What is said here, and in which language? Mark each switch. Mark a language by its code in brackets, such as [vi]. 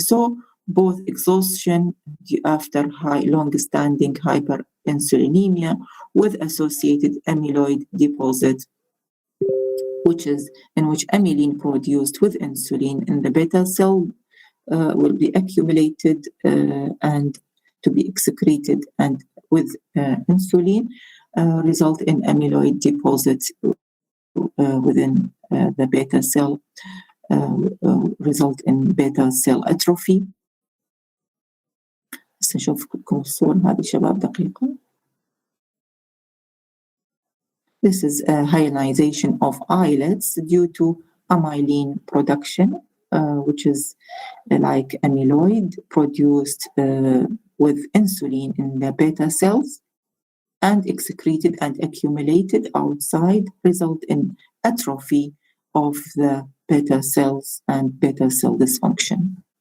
[en] So both exhaustion after long-standing hyperinsulinemia with associated amyloid deposit, which is in which amylin produced with insulin in the beta cell will be accumulated and to be excreted and with insulin result in amyloid deposit within the beta cell, result in beta cell atrophy. [ar] بس نشوفكم الصور هذه شباب دقيقة. [en] This is a hyalinization of islets due to amylin production, which is like amyloid produced with insulin in the beta cells and excreted and accumulated outside, result in atrophy of the beta cells and beta cell dysfunction.